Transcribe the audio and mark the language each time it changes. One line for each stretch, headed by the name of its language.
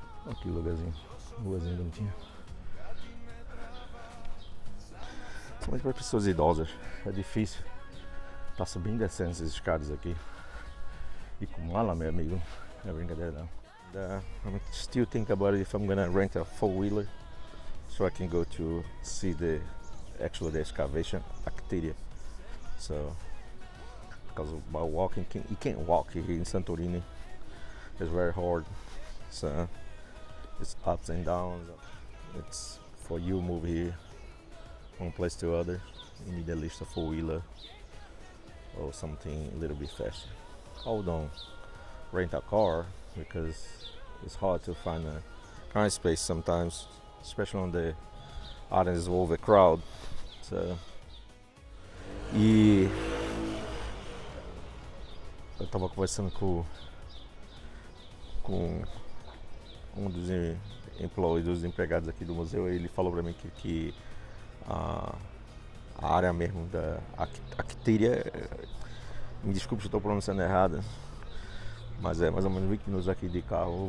Portuguese: Aqui o lugarzinho, ruazinho bonitinho, principalmente para as pessoas idosas, é difícil tá subindo e descendo essas escadas aqui, e com mala, meu amigo, não é brincadeira não.
English: I'm still thinking about it if I'm gonna rent a four-wheeler so I can go to see the excavation activity. So, because by walking, you can't walk here in Santorini. It's very hard. So, it's ups and downs. It's for you move here from place to other. You need at least a four-wheeler or something a little bit faster. Hold on, rent a car because it's hard to find a car space sometimes, especially on the islands overcrowded.
Portuguese: So, e eu estava conversando com um dos employees, dos empregados aqui do museu, e ele falou para mim que a área mesmo da Actíria, me desculpe se eu estou pronunciando errado, mas é mais ou menos 20 minutos aqui de carro.